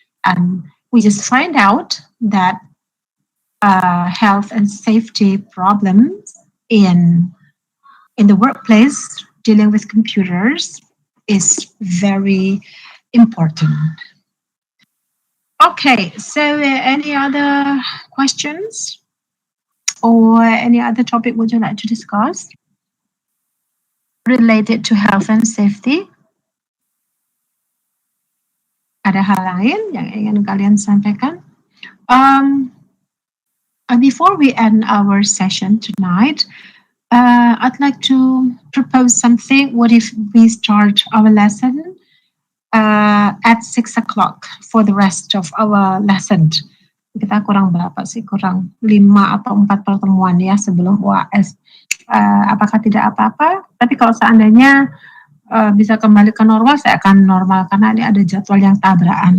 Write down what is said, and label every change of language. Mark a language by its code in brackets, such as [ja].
[en] And we just find out that health and safety problems in in the workplace dealing with computers is very important. Okay, so any other questions or any other topic would you like to discuss related to health and safety? [id] Ada hal lain yang ingin kalian sampaikan? [en] Before we end our session tonight, I'd like to propose something. What if we start our lesson at 6 o'clock for the rest of our lesson? [id] Kita kurang berapa sih? Kurang 5 atau 4 pertemuan ya sebelum UAS. Apakah tidak apa-apa? Tapi kalau seandainya bisa kembali ke normal, saya akan normal karena ini ada jadwal yang tabrakan.